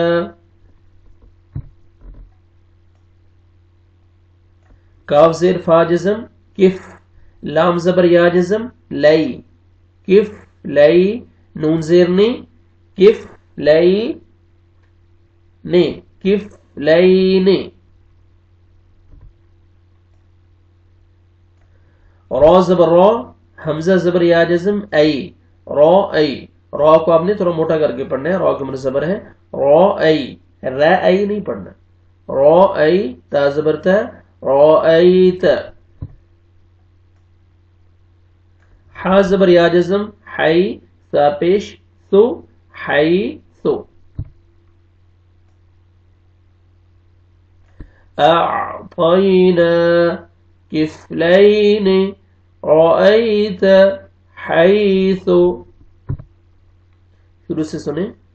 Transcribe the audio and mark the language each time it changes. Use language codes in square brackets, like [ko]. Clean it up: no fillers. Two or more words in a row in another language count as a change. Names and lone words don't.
[ur] کاف زیر فا جزم کف، لام زبر یا جزم لئی، کف لئی، نون زیر نے، کف لئی نے، کف لئی نے۔ را زبر را، حمزہ زبر یا جزم ای، را ای، را کو آپ نے تھوڑا موٹا کر کے پڑھنا ہے، را کے زبر ہے، را ای، را ای نہیں پڑھنا، را ای، تا زبر تا، را ایت۔ حا زبر یا جزم حی، تا پیش سو، حی سو۔ [ar] اعطینا کفلین، رأيت حيث [ur] شروع سے سنیں.